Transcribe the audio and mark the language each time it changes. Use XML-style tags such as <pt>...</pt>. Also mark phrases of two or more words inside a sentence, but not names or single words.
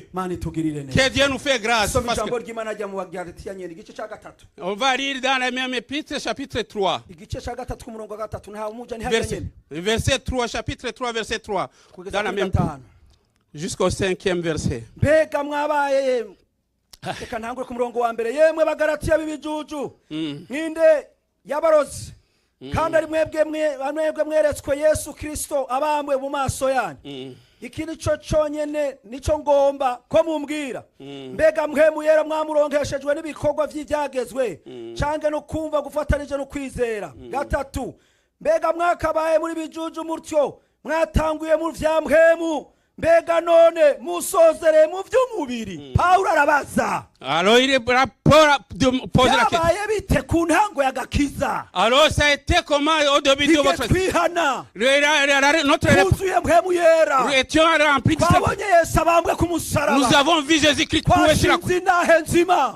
<fr>Que Dieu nous fait grâce. On va lire dans la même épître, chapitre 3. Verset 3, chapitre 3, verset 3. Dans la même jusqu'au 5e verset.</fr> <rn>Reka ntangure ku murongo wa mbere. Yemwe bagalatiya b'ibijuju nkinde y'abarozi kandi ari mwebwe mweretswe Yesu Kristo abambwe mu maso yanyu. Iki nico cyonyene nico ngomba ko mumbwira. Mbega mwemuyera mwamuronkeshejwe n'ibikorwa vy'ibyagezwe cange no kumva gufatanije no kwizera. Gatatu, mbega mwakabaye muri bijuju mutyo mwatanguye mu vyamhemu. Mbega none musozere mu vy'umubiri. Paulo arabaza.</rn> <fr>Alors il pose la question. Alors ça a été comment au début de votre notre nous étions remplis de nous avons vu Jésus-Christ courir sur la croix.</fr>